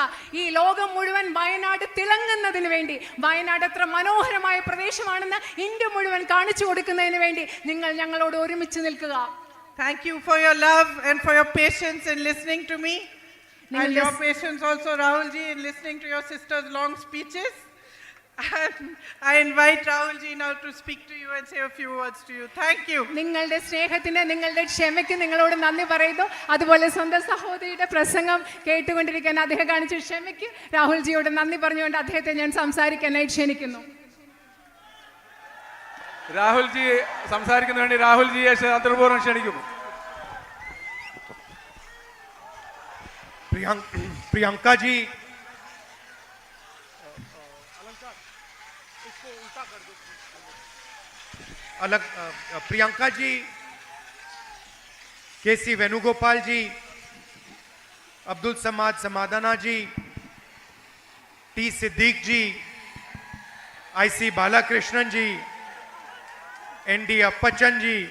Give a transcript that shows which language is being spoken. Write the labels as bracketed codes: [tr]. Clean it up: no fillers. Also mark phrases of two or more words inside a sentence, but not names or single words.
[ml] ഈ ലോകം മുഴുവൻ വയനാട് തിളങ്ങുന്നതിന് വേണ്ടി, വയനാട് എത്ര മനോഹരമായ പ്രദേശമാണെന്ന് ഇന്ത്യ മുഴുവൻ കാണിച്ചു കൊടുക്കുന്നതിന് വേണ്ടി നിങ്ങൾ ഞങ്ങളോട് ഒരുമിച്ച് നിൽക്കുക. [en] Thank you for your love and for your patience in listening to me, and your patience also, Rahul ji, in listening to your sister's long speeches. And I invite Rahul ji now to speak to you and say a few words to you. Thank you. [ml] നിങ്ങളുടെ സ്നേഹത്തിന്, നിങ്ങളുടെ ക്ഷമയ്ക്ക് നിങ്ങളോട് നന്ദി പറയുന്നു. അതുപോലെ സ്വന്തം സഹോദരിയുടെ പ്രസംഗം കേട്ടുകൊണ്ടിരിക്കാൻ അദ്ദേഹം കാണിച്ച ക്ഷമയ്ക്ക് രാഹുൽ ജിയോട് നന്ദി പറഞ്ഞുകൊണ്ട് അദ്ദേഹത്തെ ഞാൻ സംസാരിക്കാനായി ക്ഷണിക്കുന്നു. രാഹുൽ ജി സംസാരിക്കുന്നതിന് വേണ്ടി രാഹുൽ ജിയെ സന്തോഷപൂർവ്വം ക്ഷണിക്കുന്നു. [hi] प्रियंका जी, प्रियंका जी, केसी वेणुगोपाल जी, अब्दुल समाद समादाना जी, टी सिद्दीक जी, आईसी बालाकृष्णन जी, एनडी अप्पचन जी,